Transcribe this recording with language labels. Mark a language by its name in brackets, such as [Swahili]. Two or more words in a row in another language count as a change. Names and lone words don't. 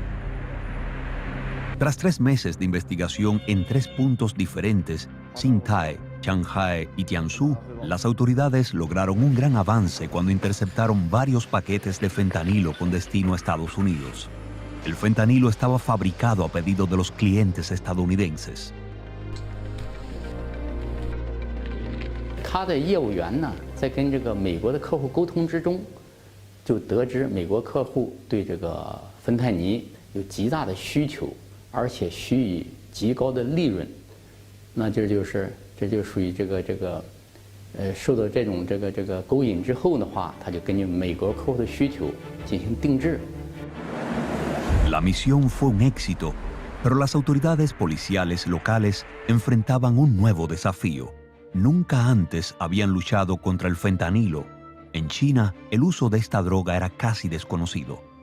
[Spanish] Tras 3 meses de investigación en 3 puntos diferentes, Xintai, Shanghai y Jiangsu, las autoridades lograron un gran avance cuando interceptaron varios paquetes de fentanilo con destino a Estados Unidos. El fentanilo estaba fabricado a pedido de los clientes estadounidenses. [Chinese] 他的业务员呢，在跟这个美国的客户沟通之中，就得知美国客户对这个芬太尼有极大的需求，而且许以极高的利润。那这就属于受到这种勾引之后的话，他就根据美国客户的需求进行定制。 [Spanish] La misión fue un éxito, pero las autoridades policiales locales enfrentaban un nuevo desafío. Nunca antes habían luchado contra el fentanilo, En China, el uso de esta droga era casi desconocido.